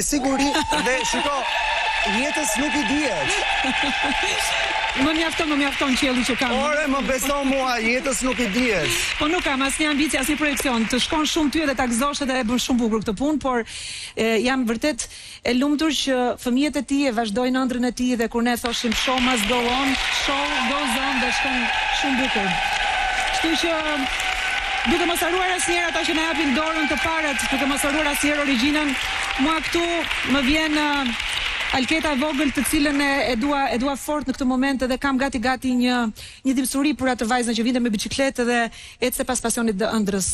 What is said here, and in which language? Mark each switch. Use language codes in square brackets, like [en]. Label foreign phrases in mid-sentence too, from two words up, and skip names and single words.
[sq] Me siguri dhe shiko, jetës nuk i dihet. Më mjafton qielli që kam. Ore, më beso mua, jetës nuk i dihet. Po nuk kam asnjë ambicie, asnjë projekcion. Të shkon shumë ty edhe ta gëzosh edhe e bën shumë bukur këtë punë, por jam vërtet e lumtur që fëmijët e tij e vazhdojnë ëndrrën e tij dhe kur ne thoshim [en] show must go on, show goes on [sq] dhe shkon shumë bukur. Kështu që duke mos harruar asnjëherë ata që na japin dorën të parët, duke mos harruar asnjëherë origjinën, mua këtu më vjen Alketa e vogël të cilën e dua fort në këtë moment dhe kam gati një dhimbësuri për atë vajzën që vinte me biçikletë dhe ecse pas pasionit të ëndrrës.